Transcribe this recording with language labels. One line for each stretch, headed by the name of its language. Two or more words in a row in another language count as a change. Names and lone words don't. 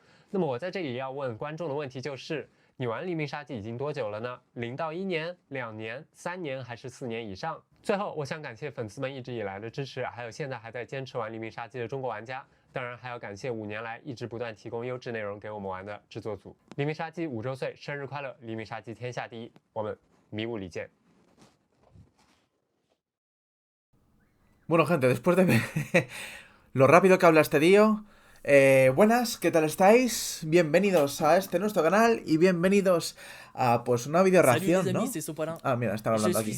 Chinese: 那么我在这里要问观众的问题就是：你玩黎明杀机已经多久了呢？0到1年、2年、3年还是4年以上？最后，我想感谢粉丝们一直以来的支持，还有现在还在坚持玩黎明杀机的中国玩家。当然还要感谢5年来一直不断提供优质内容给我们玩的制作组。黎明杀机5周岁生日快乐！黎明杀机天下第一，我们迷雾里见。
Spanish: Bueno, gente, después de lo rápido que habla este tío, buenas, ¿qué tal estáis? Bienvenidos a este nuestro canal y bienvenidos a pues una video reacción, ¿no? Ah, mira, estaba hablando aquí.